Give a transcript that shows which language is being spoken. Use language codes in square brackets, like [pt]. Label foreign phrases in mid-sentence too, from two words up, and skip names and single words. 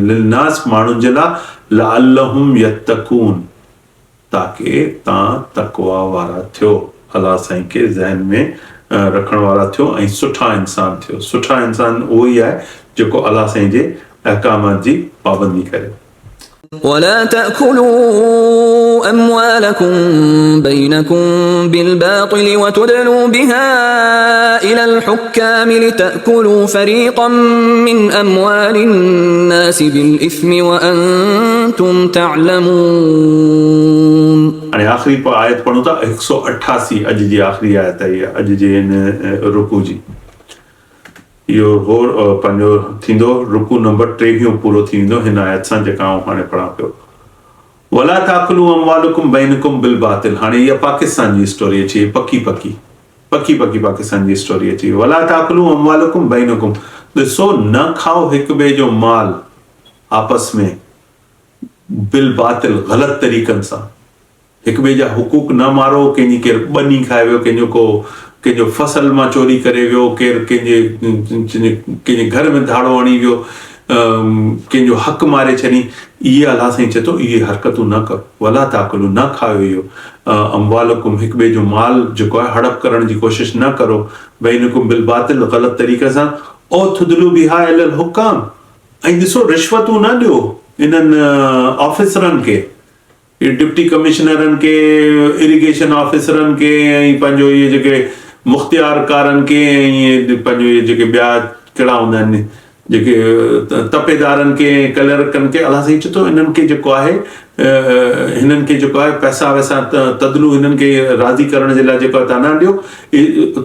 [sd] लिन्नास, माण्हुनि जे लाइ, [ar] لعلهم يتقون, [sd] ताकि तव्हां तक़वा वारा थियो, अलाह साईं खे ज़हन में रखण वारा थियो ऐं सुठा इंसान थियो। सुठा इंसान उहो ई आहे जेको अलाह साईं जे अहकामात जी पाबंदी करे। [ar] ولا تأكلوا أموالكم بينكم بالباطل وتدلوا بها إلى الحكام لتأكلوا فريقا من أموال الناس بالإثم وأنتم تعلمون. [sd] हाणे आख़िरी आयत पढ़ूं था 188, अॼु जी आख़िरी आयत आहे अॼु जे इन रुकू जी। इहो हो पंहिंजो थींदो रुकू नंबर 23 पूरो थी वेंदो हिन आयत सां जेका आउं हाणे पढ़ां पियो। [ar] ولا تأكلوا أموالكم بينكم بالباطل. [sd] हाणे इहा पाकिस्तान जी स्टोरी अची, पकी पाकिस्तान जी स्टोरी अची। [ar] ولا تأكلوا أموالكم بينكم, [sd] ॾिसो न खाओ हिक ॿिए जो माल आपस में [ar] بالباطل, [sd] ग़लत तरीक़नि सां। हिक ॿिए जा हुकूक न मारो, कंहिंजी केरु ॿनी खाए वियो, कंहिंजो फसल मां चोरी करे वियो, केरु कंहिंजे घर में धाड़ो हणी वियो, कंहिंजो हक़ मारे छॾी, इहे अलाह साईं चए थो इहे हरकतूं न करो। [ar] ولا تأكلوا, [sd] न खाओ इहो अमवालकुम, हिक ॿिए जो माल जेको आहे हड़प करण जी कोशिश न करो, [ar] بينكم بالباطل, [sd] ग़लत तरीक़े सां, [ar] وتدلوا بها إلى الحكام. [sd] ऐं ॾिसो रिश्वतूं न ॾियो इन्हनि ऑफिसरनि खे, डिप्टी कमिश्नरनि खे, इरिगेशन ऑफिसरनि खे, ऐं पंहिंजो इहे जेके मुख़्तियारकारनि खे, ऐं पंहिंजो इहे जेके ॿिया कहिड़ा हूंदा आहिनि जेके तपेदारनि खे, क्लर्कनि खे, अलाह साईं चए थो इन्हनि खे जेको आहे हिननि खे जेको आहे पैसा वैसा तदलू हिननि खे राज़ी करण जे लाइ जेको आहे तव्हां न ॾियो।